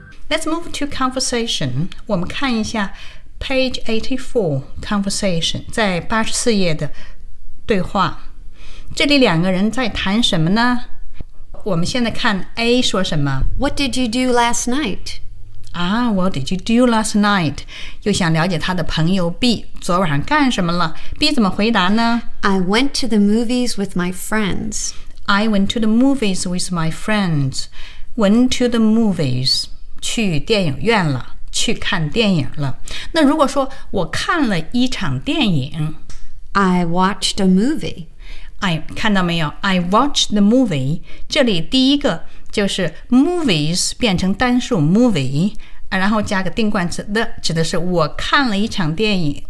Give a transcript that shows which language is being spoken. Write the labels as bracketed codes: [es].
[en] Let's move to conversation. [zh] 我们看一下 [en] page 84 conversation [zh] 在84页的对话。这里两个人在谈什么呢？我们现在看 A 说什么。 [en] What did you do last night? What did you do last night? [zh] 又想了解他的朋友 B 昨晚干什么了。 B 怎么回答呢？ [en] I went to the movies with my friends. I went to the movies with my friends. Went to the movies. [zh] 去电影院了，去看电影了。那如果说我看了一场电影 [en] ，I watched a movie。 [zh] I 看到没有 ？ [en] I watched the movie。 [zh] 这里第一个就是 movies 变成单数 movie， 然后加个定冠词 the， 指的是我看了一场电影。